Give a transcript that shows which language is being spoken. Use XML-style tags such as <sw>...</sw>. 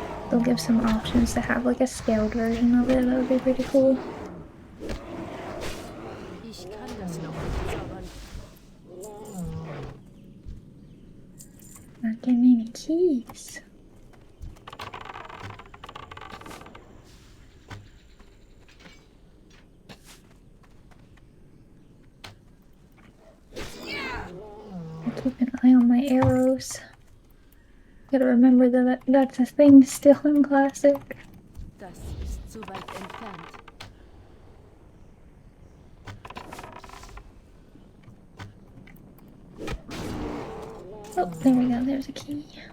<en>They'll give some options to have like a scaled version of it. That would be pretty cool.</en> <de>Ich kann das noch nicht zaubern.</de> <en>Not getting any keys. I'll keep an eye on my arrows. Gotta remember that that's a thing still in Classic.</en> <de>Das ist zu weit entfernt.</de> <en>Oh, there we go. There's a key.</en>